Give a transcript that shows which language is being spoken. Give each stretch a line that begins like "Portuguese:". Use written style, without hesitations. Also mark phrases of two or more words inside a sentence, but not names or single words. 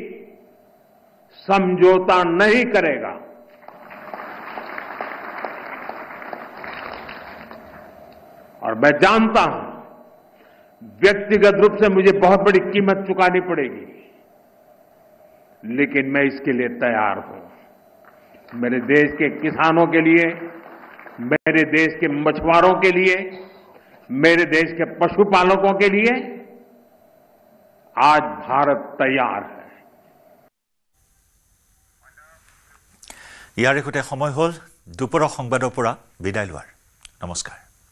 Hindi: समझौता नहीं करेगा और मैं जानता हूं व्यक्तिगत रूप से मुझे बहुत बड़ी कीमत चुकानी पड़ेगी लेकिन मैं इसके लिए तैयार हूं मेरे देश के किसानों के लिए मेरे देश के मछुआरों के लिए मेरे देश के पशुपालकों के लिए आज भारत तैयार है
Assamese: ইয়াৰ সৈতে সময় হ'ল দুপৰৰ সংবাদৰ পৰা বিদায় লোৱাৰ নমস্কাৰ